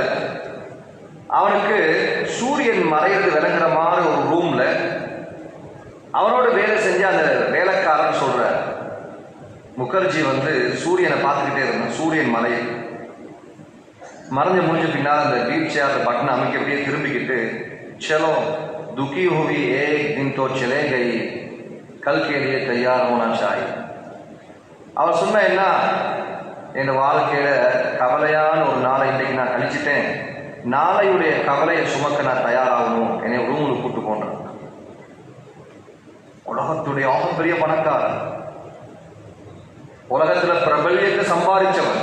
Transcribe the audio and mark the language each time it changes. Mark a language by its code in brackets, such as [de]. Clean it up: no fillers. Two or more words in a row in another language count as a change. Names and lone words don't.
[ta] அவனுக்கு சூரியன் மறையிறது விளங்குற மாதிரி ஒரு ரூம்ல அவனோட வேலை செஞ்ச அந்த வேலைக்காரன் சொல்ற, முகர்ஜி சூரியனை பார்த்துக்கிட்டே இருந்தான். சூரியன் மறைஞ்சு முடிஞ்ச பின்னால் அந்த [en] wheel chair button [ta] அமைக்க அப்படியே திரும்பிக்கிட்டு, [hi] चलो दुखी हुई एक दिन तो चले गई कल के लिए तैयार होना चाहिए. [ta] அவர் சொன்ன என்ன, என் வாழ்க்கையில கவலையான ஒரு நாளை இன்னைக்கு நான் கழிச்சிட்டேன், நாளையுடைய கவலையை சுமக்க நான் தயாராகணும், என்னை ரூமுக்கு கூட்டு போன்றேன். உலகத்துடைய ஆகப்பெரிய பணக்காரன், உலகத்துல பிரபல்யத்தை சம்பாதிச்சவன்.